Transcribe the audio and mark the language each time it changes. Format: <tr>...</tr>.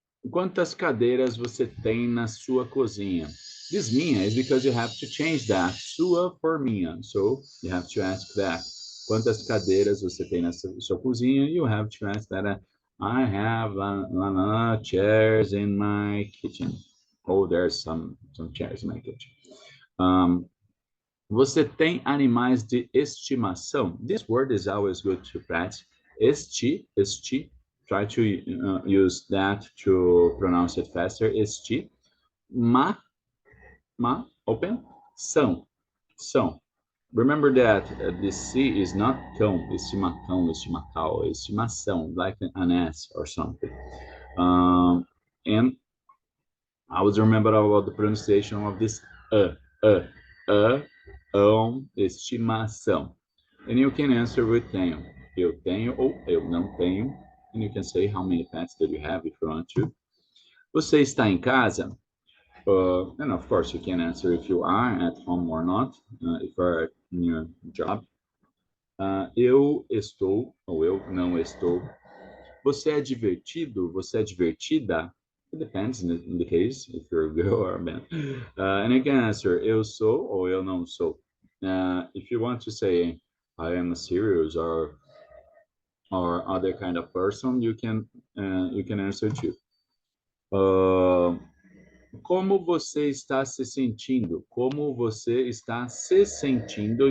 <pt>Quantas cadeiras você tem na sua cozinha?</pt> <en>This minha is because you have to change that. Sua for minha. So you have to ask that.</en> <pt>Quantas cadeiras você tem na sua cozinha?</pt> <en>You have to ask that. I have chairs in my kitchen. Oh, there's some chairs in my kitchen.</en> <pt>Você tem animais de estimação?</pt> <en>This word is always good to practice. Esti. Try to use that to pronounce it faster. Esti. Ma, open. São. Remember that the C is not cão, estimacão, estimacal, estimação, like an S or something. And I always remember about the pronunciation of this uh, uh, estimação. And you can answer with tenho.</en> <pt>Eu tenho ou eu não tenho.</pt> <en>And you can say how many pets that you have if you want to.</en> <pt>Você está em casa?</pt> <en>And of course, you can answer if you are at home or not, if you are in your job.</en> <pt>Eu estou ou eu não estou. Você é divertido? Você é divertida?</pt> <en>It depends in the case, if you're a girl or a man. And you can answer</en> <pt>eu sou ou eu não sou.</pt> <en>If you want to say I am a serious or other kind of person, you can answer too.</en> <pt>Como você está se sentindo? Como você está se sentindo?</pt>